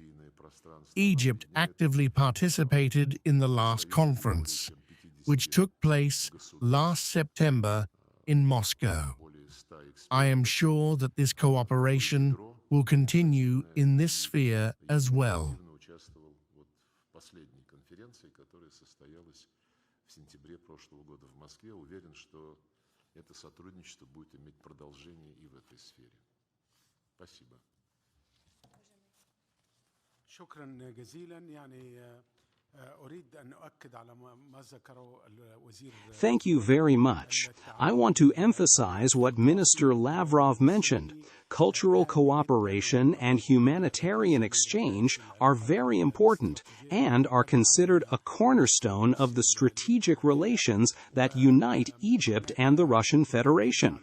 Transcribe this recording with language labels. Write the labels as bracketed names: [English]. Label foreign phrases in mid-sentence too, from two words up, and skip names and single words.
[English] Egypt actively participated in the last conference, which took place last September in Moscow. I am sure that this cooperation will continue in this sphere as well. [Russian] Это сотрудничество будет иметь продолжение и в этой сфере. Спасибо. [Arabic] شكرا جزيلا. [English] Thank you very much. I want to emphasize what Minister Lavrov mentioned. Cultural cooperation and humanitarian exchange are very important and are considered a cornerstone of the strategic relations that unite Egypt and the Russian Federation.